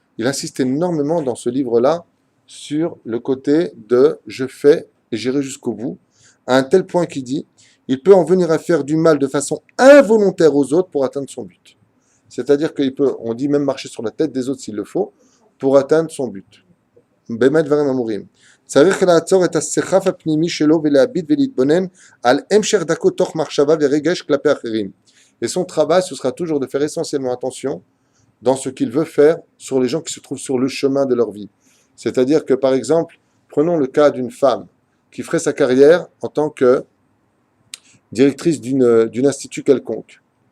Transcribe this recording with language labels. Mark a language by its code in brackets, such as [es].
[fr] Il insiste énormément dans ce livre-là sur le côté de je fais et j'irai jusqu'au bout, à un tel point qu'il dit, il peut en venir à faire du mal de façon involontaire aux autres pour atteindre son but. C'est-à-dire qu'il peut, on dit même marcher sur la tête des autres s'il le faut, pour atteindre son but. [he] Bemet varim amurim. צריך לעצור את הסחף הפנימי שלו ולהביט ולהתבונן על המשך דרכו תוך מחשבה ורגש כלפי אחרים. [fr] Et son travail, ce sera toujours de faire essentiellement attention dans ce qu'il veut faire sur les gens qui se trouvent sur le chemin de leur vie. C'est-à-dire que, par exemple, prenons le cas d'une femme qui ferait sa carrière en tant que directrice d'une institut quelconque.